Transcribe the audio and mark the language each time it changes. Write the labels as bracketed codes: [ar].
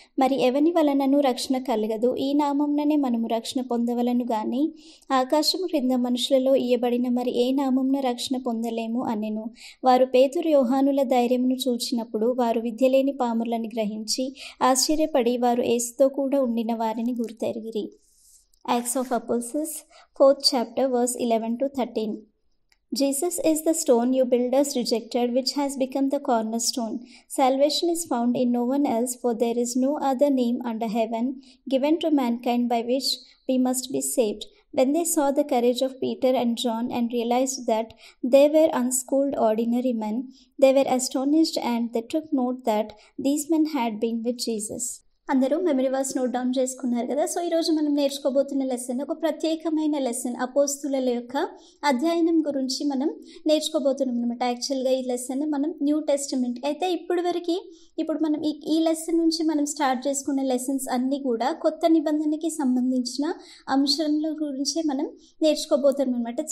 [te] మరి ఎవని వలనను రక్షణ కలగదు, ఈ నామంననే మనము రక్షణ పొందవలను గాని ఆకాశము క్రింద మనుషులలో ఇయ్యబడిన మరి ఏ నామంన రక్షణ పొందలేము అనెను. వారు పేతురు యోహానుల ధైర్యమును చూచినప్పుడు వారు విద్యలేని పాములని గ్రహించి ఆశ్చర్యపడి వారు యేసుతో కూడా ఉండిన వారిని గుర్తెరిగిరి. [en] Acts of Apostles 4th chapter verse 11 to 13. Jesus is the stone you builders rejected, which has become the cornerstone. Salvation is found in no one else, for there is no other name under heaven given to mankind by which we must be saved. When they saw the courage of Peter and John and realized that they were unschooled ordinary men, they were astonished, and they took note that these men had been with Jesus. [te] అందరూ memory verse note down చేసుకున్నారు కదా. So ఈరోజు మనం నేర్చుకోబోతున్న lesson ఒక ప్రత్యేకమైన lesson, అపోస్తుల యొక్క అధ్యయనం గురించి మనం నేర్చుకోబోతున్నాం అనమాట. యాక్చువల్గా ఈ లెసన్ మనం న్యూ టెస్టిమెంట్ అయితే ఇప్పుడు మనం ఈ లెసన్ నుంచి మనం స్టార్ట్ చేసుకున్న లెసన్స్ అన్నీ కూడా కొత్త నిబంధనకి సంబంధించిన అంశాల గురించి మనం నేర్చుకోబోతున్నాం అనమాట.